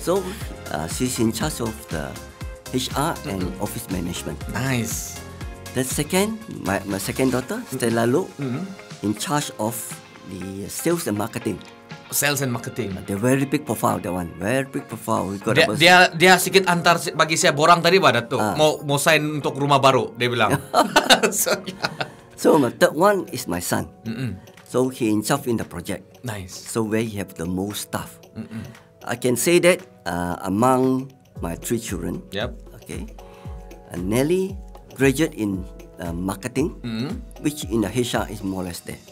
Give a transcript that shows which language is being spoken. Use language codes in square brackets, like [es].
[en] So she's in charge of the HR and office management. Nice. The second, my second daughter, Stella Loh, in charge of the sales and marketing. Sales and marketing. They're very big profile, that one. Very big profile. We got about- [ms] Dia sedikit antar bagi saya borang tadi Pak Dato'. Mau sign untuk rumah baru dia bilang. [en] So, yeah. So my third one is my son. So he in charge in the project. Nice. So where he have the most staff. I can say that among my 3 children, Yep. okay, Nelly graduate in marketing, which in the HR is more or less there.